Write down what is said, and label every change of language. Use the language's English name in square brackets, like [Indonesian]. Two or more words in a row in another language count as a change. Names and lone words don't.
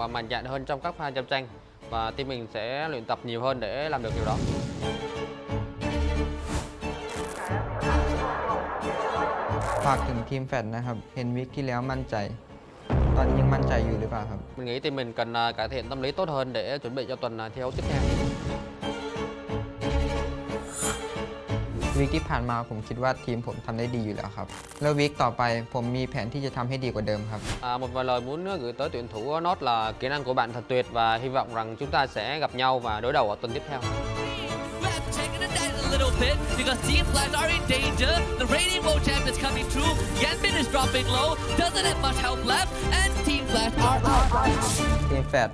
[Vietnamese] mạnh dạn hơn trong các pha chạm tranh và team mình sẽ luyện tập nhiều hơn để làm được điều đó. [Thai] ฝากถึงทีมแฟดนะครับ เห็นวิกที่แล้วมั่นใจ ตอนนี้ยังมั่นใจอยู่หรือเปล่าครับ [Vietnamese] Mình nghĩ team mình cần cải thiện tâm lý tốt hơn để chuẩn bị cho tuần thi đấu tiếp theo. [Thai] วีคที่ผ่านมาผมคิดว่าทีมผมทำได้ดีอยู่แล้วครับ แล้ววีคต่อไปผมมีแผนที่จะทำให้ดีกว่าเดิมครับ [Vietnamese] Một vài lời muốn gửi tới tuyển thủ Nốt là kỹ năng của bạn thật tuyệt và hy vọng rằng chúng ta sẽ gặp nhau và đối đầu ở tuần tiếp theo. [English] Checking it down a little bit because Team Flash are in danger. The reigning world champ is coming through. Yanbin is dropping low. Doesn't have much help left, and Team Flash are out. [Thai] ทีมแฟด